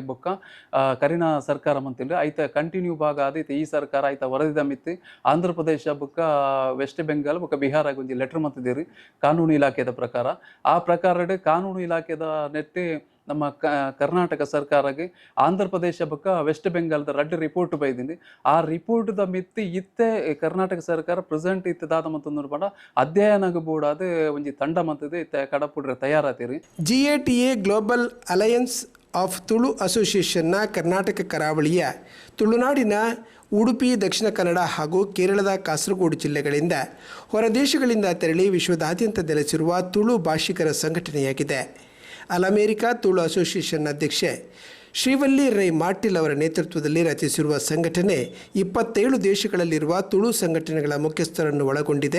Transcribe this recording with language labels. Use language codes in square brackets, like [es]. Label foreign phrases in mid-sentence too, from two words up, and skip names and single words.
[tcy] ಬೊಕ್ಕ ಕರಿನ ಸರ್ಕಾರ ಮಂತಿಲ್ಲ ಐತ ಕಂಟಿನ್ಯೂ ಭಾಗ ಆದೈತೆ ಈ ಸರ್ಕಾರ ಐತ ವರದಿದ ಮಿತ್ತು ಆಂಧ್ರ ಪ್ರದೇಶ ಬೊಕ್ಕ ವೆಸ್ಟ್ ಬೆಂಗಾಲ್ ಬೊಕ್ಕ ಬಿಹಾರ ಒಂಜಿ ಲೆಟರ್ ಮಂತಿದ್ದೀರಿ ಕಾನೂನು ಇಲಾಖೆದ ಪ್ರಕಾರ ಆ ಪ್ರಕಾರ ಕಾನೂನು ಇಲಾಖೆದ ನೆಟ್ಟಿ [kn] ನಮ್ಮ ಕರ್ನಾಟಕ ಸರ್ಕಾರಕ್ಕೆ [tcy] ಆಂಧ್ರ ಪ್ರದೇಶ ಬೊಕ್ಕ ವೆಸ್ಟ್ ಬೆಂಗಾಲ್ದ ರಡ್ಡ್ ರಿಪೋರ್ಟ್ ಬೈದಿನಿ ಆ ರಿಪೋರ್ಟ್ದ ಮಿತ್ತಿ ಇತ್ತೆ ಕರ್ನಾಟಕ ಸರ್ಕಾರ ಪ್ರೆಸೆಂಟ್ ಇತ್ತೆ ದಾದ ಮಂತಂದು ಪಂಡ ಅಧ್ಯಯನಗ ಬೋಡಾದ ಒಂಜಿ ತಂಡ ಮಂತದೆ ಇತ್ತೆ ಕಡಪುಡ್ರೆ ತಯಾರಾತಿರಿ. [kn] GATA ಗ್ಲೋಬಲ್ ಅಲಯನ್ಸ್ ಆಫ್ ತುಳು ಅಸೋಸಿಯೇಷನ್ನ ಕರ್ನಾಟಕ ಕರಾವಳಿಯ ತುಳುನಾಡಿನ ಉಡುಪಿ, ದಕ್ಷಿಣ ಕನ್ನಡ ಹಾಗೂ ಕೇರಳದ ಕಾಸರಗೋಡು ಜಿಲ್ಲೆಗಳಿಂದ ಹೊರದೇಶಗಳಿಂದ ತೆರಳಿ ವಿಶ್ವದಾದ್ಯಂತ ನೆಲೆಸಿರುವ ತುಳು ಭಾಷಿಕರ ಸಂಘಟನೆಯಾಗಿದೆ. ಅಮೆರಿಕಾ ತುಳು ಅಸೋಸಿಯೇಷನ್ ಅಧ್ಯಕ್ಷೆ ಶ್ರೀವಲ್ಲಿ ರೈ ಮಾರ್ಟಿಲ್ ಅವರ ನೇತೃತ್ವದಲ್ಲಿ ರಚಿಸಿರುವ ಸಂಘಟನೆ 27 ದೇಶಗಳಲ್ಲಿರುವ ತುಳು ಸಂಘಟನೆಗಳ ಮುಖ್ಯಸ್ಥರನ್ನು ಒಳಗೊಂಡಿದೆ.